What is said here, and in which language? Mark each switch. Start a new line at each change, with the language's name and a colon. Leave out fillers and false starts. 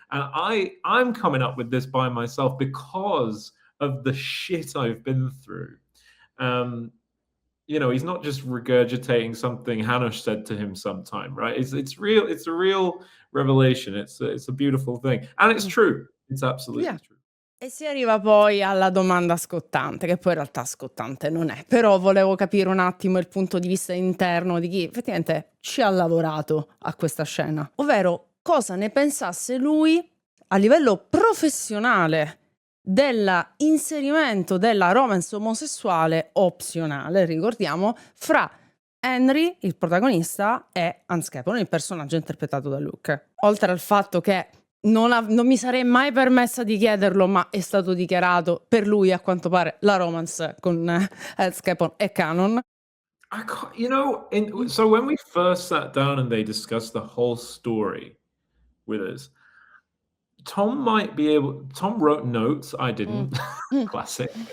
English: And I'm coming up with this by myself because of the shit I've been through. He's not just regurgitating something Hanush said to him sometime, right? It's real. It's a real revelation. It's a beautiful thing, and it's true. It's absolutely true.
Italian: E si arriva poi alla domanda scottante, che poi in realtà scottante non è, però volevo capire un attimo il punto di vista interno di chi effettivamente ci ha lavorato a questa scena, ovvero cosa ne pensasse lui a livello professionale dell'inserimento della romance omosessuale opzionale, ricordiamo, fra Henry, il protagonista, e Hans Capon, il personaggio interpretato da Luke. Oltre al fatto che non mi sarei mai permessa di chiederlo, ma è stato dichiarato, per lui a quanto pare la romance con Hans Capon è canon.
English: So when we first sat down and they discussed the whole story with us, Tom wrote notes, I didn't. Classic.